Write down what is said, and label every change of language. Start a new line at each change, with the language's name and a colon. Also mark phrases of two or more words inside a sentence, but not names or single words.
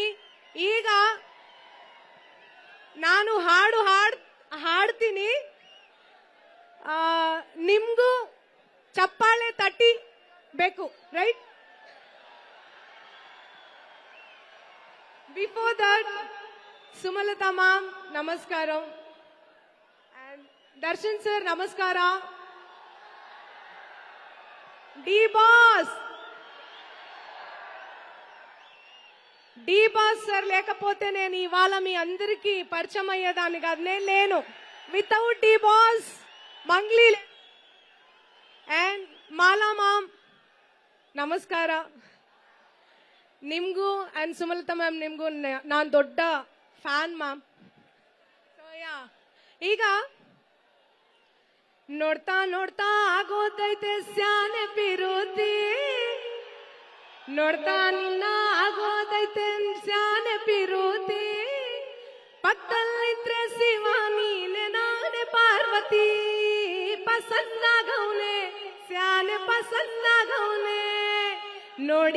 Kannada: ಈಗ ನಾನು ಹಾಡ್ತೀನಿ, ನಿಮ್ಗೂ ಚಪ್ಪಾಳೆ ತಟ್ಟಿ ಬೇಕು, ರೈಟ್?
English: before that
Kannada: ಸುಮಲತಾ ಮ್ಯಾಮ್ ನಮಸ್ಕಾರ, ಅಂಡ್ ದರ್ಶನ್ ಸರ್ నమస్కార.
Telugu: డి బాస్ సార్ లేకపోతే నేను ఇవాళ మీ అందరికీ పరిచయం అయ్యేదాన్ని కాదు. నేను లేను. వితౌట్ డి బాస్ మంగ్లీ అండ్ మాలా
Kannada: ಮ್ಯಾಮ್ ನಮಸ್ಕಾರ. ನಿಮ್ಗೂ ಅಂಡ್ ಸುಮಲತಾ ಮ್ಯಾಮ್ ನಿಮ್ಗೂ ನಾನು ದೊಡ್ಡ ಫ್ಯಾನ್ ಮ್ಯಾಮ್. ಸೊ ಈಗ ನೋಡ್ತಾ ನೋಡ್ತಾ ಆಗೋದೈತೆ ಸ್ಯಾನೆ ಪಿರುತಿ, ನೋಡ್ತಾ ನಿನ್ನ ಆಗೋದೈತೆ ಸ್ಯಾನೆ ಪಿರುತಿ, ಪಕ್ಕದಲ್ಲಿದ್ರೆ ಶಿವ ನೀನೆ ನಾನೇ ಪಾರ್ವತಿ, ಪಸಂದಾಗವ್ನೆ ಸ್ಯಾನೆ ಪಸಂದಾಗವ್ನೆ, ನೋಡಿ